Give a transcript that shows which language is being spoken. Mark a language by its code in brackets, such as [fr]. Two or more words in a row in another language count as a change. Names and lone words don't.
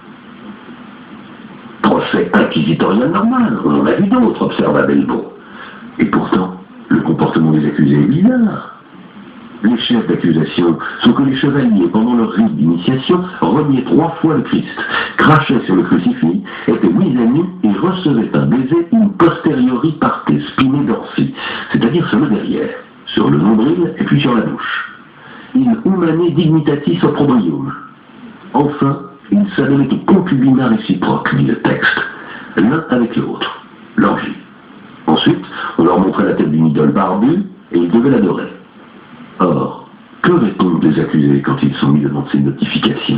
[fr] Procès inquisitorial normal, on en a vu d'autres, observa Bellebeau. Et pourtant, le comportement des accusés est bizarre. Les chefs d'accusation sont que les chevaliers, pendant leur rite d'initiation, reniaient 3 fois le Christ, crachaient sur le crucifix, étaient mis à nu et recevaient un baiser [la] in posteriori parte spine dorsi, [fr] c'est-à-dire sur le derrière, sur le nombril et puis sur la bouche. [la] In humane dignitatis opprobrium. [fr] Enfin, ils s'adonnaient au concubinat réciproque, dit le texte, l'un avec l'autre, l'orgie. Ensuite, on leur montrait la tête d'une idole barbue et ils devaient l'adorer. Or, que répondent les accusés quand ils sont mis devant ces notifications?